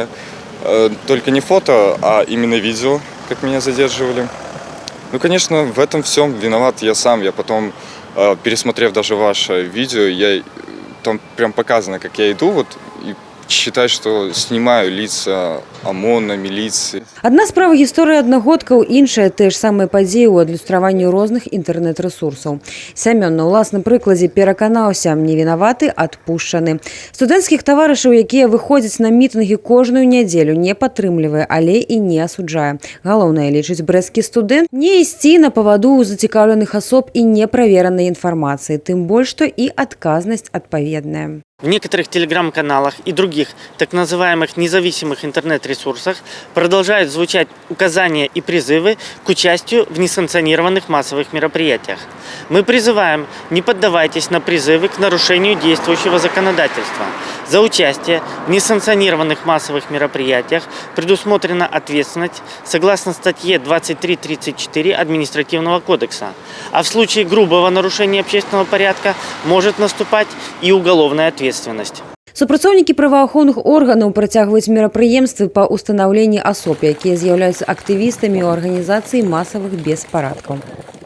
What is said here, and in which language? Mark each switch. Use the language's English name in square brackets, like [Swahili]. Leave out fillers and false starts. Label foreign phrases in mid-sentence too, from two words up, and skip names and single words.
[Russian] Только не фото, а именно видео, как меня задерживали. Ну, конечно, в этом всем виноват я сам. Я потом, пересмотрев даже ваше видео, там прям показано, как я иду, и считаю, что снимаю лица ОМОНа, милиции. [Belarusian] Адна справа гісторыі аднагодкаў, іншая тыя ж самыя падзеі ў адлюстраванні розных інтэрнэт-рэсурсаў. Сямён на ўласным прыкладзе пераканаўся, не вінаваты, адпушчаны. Студэнцкіх таварышаў, якія выходзяць на мітынгі кожную нядзелю, не падтрымлівае, але і не асуджае. Галоўнае, лічыць брэсцкі студэнт, не ісці на паваду ў зацікаўленых асоб і неправеранай інфармацыі, тым больш, што і адказнасць адпаведная. [Russian] В некоторых телеграм-каналах и других так называемых независимых интернет-ресурсах продолжают звучать указания и призывы к участию в несанкционированных массовых мероприятиях. Мы призываем: не поддавайтесь на призывы к нарушению действующего законодательства. За участие в несанкционированных массовых мероприятиях предусмотрена ответственность согласно статье 23.34 Административного кодекса. А в случае грубого нарушения общественного порядка может наступать и уголовная ответственность. [Belarusian] Супрацоўнікі праваахоўных органаў працягваюць мерапрыемствы па ўстанаўленні асоб, якія з'яўляюцца актывістамі ў арганізацыі масавых беспарадкаў.